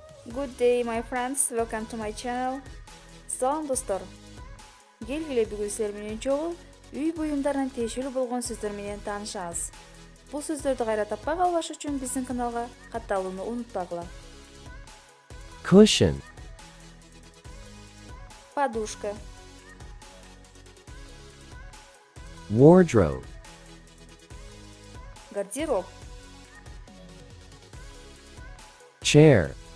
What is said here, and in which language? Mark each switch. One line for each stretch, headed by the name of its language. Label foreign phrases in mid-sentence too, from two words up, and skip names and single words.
English: Good day, my friends. Welcome to my channel.
Kyrgyz: Салам достор. Келгиле бүгүн силер менен чогуу үй буюмдарына тиешелүү болгон сөздөр менен таанышабыз. Бул сөздөрдү кайра таппай калбаш үчүн биздин каналга катталууну унутпагыла.
English: Cushion,
Russian: Подушка,
English: wardrobe,
Russian: гардероб,
English: chair,